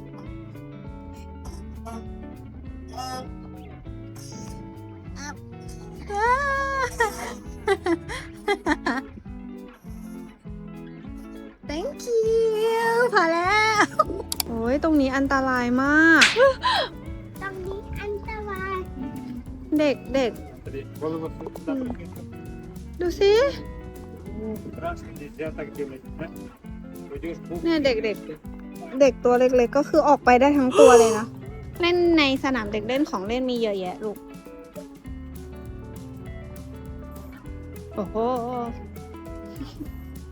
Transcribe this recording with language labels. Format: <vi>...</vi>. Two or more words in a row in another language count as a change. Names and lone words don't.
<en>Thank you</en> <th>พอแล้ว โอ้ยตรงนี้อันตรายมาก ตรงนี้อันตราย เด็ก</th> <ru>Смотри, голову сюда прикинь.</ru> <th>ดูสิ</th> <ru>Страшно, нельзя так делать, да? Пойдешь в</ru> <th>เนี่ยเด็กตัวเล็กๆก็คือออกไปได้ทั้งตัวเลยนะ เล่นในสนามเด็กเล่นของเล่นมีเยอะแยะลูก โอ้โห</th>